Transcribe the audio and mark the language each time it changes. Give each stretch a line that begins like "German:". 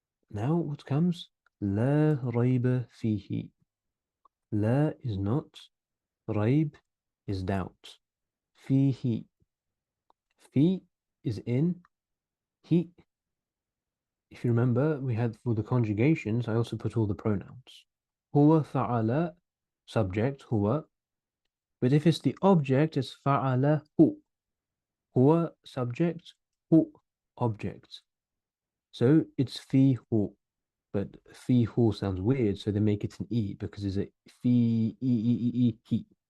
English: Now what comes?
Arabic: لا ريب فيه.
English: لا is not. ريب is doubt. فيه. في is in. He. If you remember, we had for the conjugations, I also put all the pronouns.
Arabic: هو فعل,
English: subject,
Arabic: هو.
English: But if it's the object, it's فعله. هو, subject, هو, object. So it's فيه. But فيه sounds weird, so they make it an E because it's a في he.